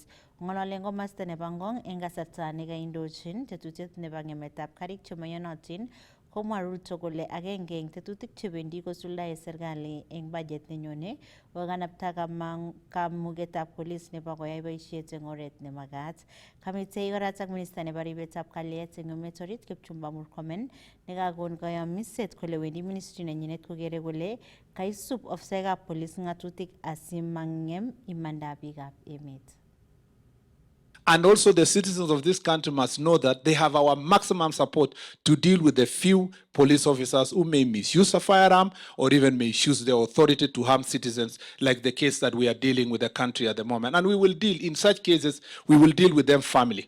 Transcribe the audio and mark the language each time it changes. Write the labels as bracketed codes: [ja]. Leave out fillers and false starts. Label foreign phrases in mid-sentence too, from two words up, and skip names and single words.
[kln] Ng'ololen komasta nebo Ngong eng kasarta nekaindochin tetutiet nebo ng'emetab karik chemaiyonotin komwa Ruto kole agenge eng tetutik chebendi kosuldae serikali eng budget nenyone kokanapta kamugetab police nebo koyai boisiet eng oret nemagat. Kamitei koratak minister nebo ribetab kalyet eng emet orit Kipchumba Murkomen nekakon kayamiset kole wendi ministry nenyinet kokere kole kaisub ofisaekab police ng'atutik asimang'em imandab biikab emet. [en] And also the citizens of this country must know that they have our maximum support to deal with the few police officers who may misuse a firearm or even misuse their authority to harm citizens, like the case that we are dealing with the country at the moment. And we will deal, in such cases, we will deal with them firmly.